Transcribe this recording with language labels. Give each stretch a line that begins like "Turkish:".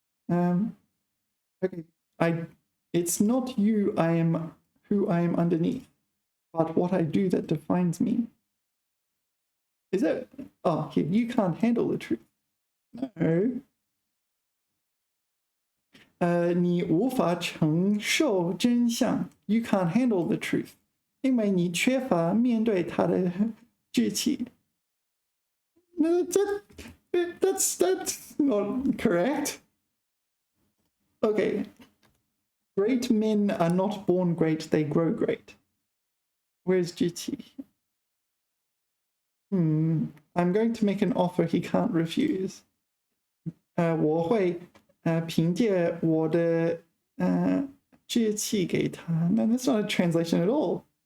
English: Okay. It's not you I am who I am underneath, but what I do that defines me. Is that oh here, you can't handle the truth. No.
Chinese: 你无法承受真相
English: You can't handle the truth.
Chinese: 因为你缺乏面对它的志气
English: No, that's not correct. Okay. Great men are not born great, they grow great. Where's GT? I'm going to make an offer he can't refuse.
Chinese: 我会凭借我的志气给他
English: No, that's not a translation at all.